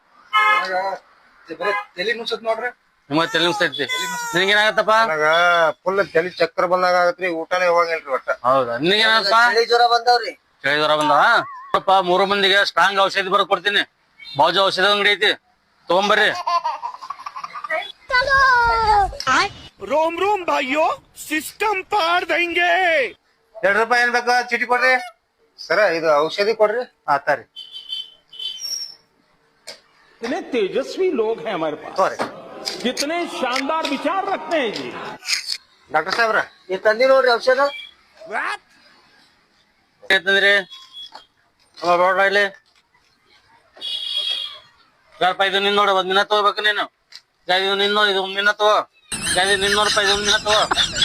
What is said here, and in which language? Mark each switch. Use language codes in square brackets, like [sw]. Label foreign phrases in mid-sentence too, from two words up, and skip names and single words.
[kn] ತಲಿ ನುಸತ್ ನೋಡ್ರಿ. ನಿಮ್ಗ ತಲೆ ನುಸ್ತೈತಿ. ನಿನಗೇನಾಗತ್ತಪ್ಪ? ನನಗ ಫುಲ್ ತಲಿ ಚಕ್ರ ಬಂದಾಗ ಆಗತ್ರಿ, ಊಟನೇ ಹೋಗಂಗಿಲ್ರಿ ಒಟ್ಟ. ಹೌದಾ, ನಿನಗೇನಾಗತ್ತ? ಜ್ವರ ಬಂದವ್ರಿ. ಚಳಿ ಜ್ವರ ಬಂದವ? ಸ್ವಲ್ಪ 3 ಮಂದಿಗೆ ಸ್ಟ್ರಾಂಗ್ ಔಷಧಿ ಬರೋದ್ ಕೊಡ್ತೀನಿ. ಬಾಜು ಔಷಧ ಅಂಗಡಿ ಐತಿ, ತಗೊಂಬರ್ರಿ. रोम रोम भाइयों सिस्टम पार देंगे। 2 ರೂಪಾಯಿ ಏನ್ ಬೇಕಾ ಚೀಟಿ ಕೊಡ್ರಿ. ಸರ ಇದು ಔಷಧಿ ಕೊಡ್ರಿ. ಆತಾರಿ [hi] इतने तेजस्वी लोग हैं हमारे पास, [kn] ತೋರಿ. [hi] कितने शानदार विचार रखते हैं जी। [kn] ಡಾಕ್ಟರ್ ಸಾಹೇಬ್ರ ಈ ತಂದಿ ನೋಡ್ರಿ ಔಷಧ. ತಂದ್ರಿ ನೋಡ್ರ ಇಲ್ಲಿ ಸ್ವಲ್ಪ ಇದು ನಿನ್ ನೋಡ, 1 ದಿನ ತಗೋಬೇಕು ನೀನು. ಇದು ನಿನ್ ನೋಡಿ, ಇದು 1 ದಿನ ತಗೋ. ಇದು ನಿನ್ ನೋಡಪ್ಪ, ಇದು 1 ದಿನ ತಗೋ.